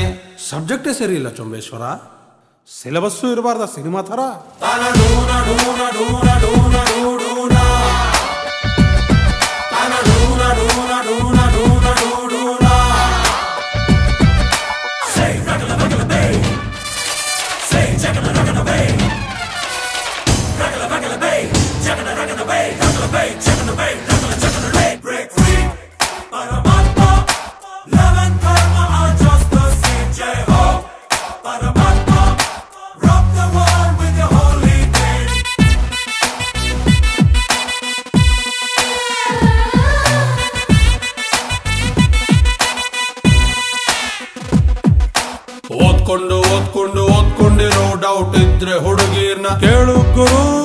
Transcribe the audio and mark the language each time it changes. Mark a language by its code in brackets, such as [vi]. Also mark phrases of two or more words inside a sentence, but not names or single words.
[kn] ಸಬ್ಜೆಕ್ಟೇ ಸರಿ ಇಲ್ಲ ಚೊಂಬೇಶ್ವರ, ಸಿಲೆಬಸ್ಸು ಇರಬಾರ್ದ ಸಿನಿಮಾ ಥರ. ತನಡೂನ ಡೂನ ಡೂನ ಡೂನ ಡೂಡೂನ, ತನಡೂನ ಡೂನ ಡೂನ ಡೂನ ಡೂಡೂನ. Say ragala ragala bay, say jagala ragala bay, ragala ragala bay, jagala ragala bay, ragala bay, jagala bay, ragala jagala bay. [en] Break free, Paramatma, love and karma are just the same. [hi] जय हो, [en] Paramatma, rock the world with your holy name. [kn] ಓದ್ಕೊಂಡು ಓದ್ಕೊಂಡು ಓದ್ಕೊಂಡಿರೋ ಡೌಟ್ ಇದ್ರೆ ಹುಡುಗೀರ್ನ ಕೇಳು ಗುರು.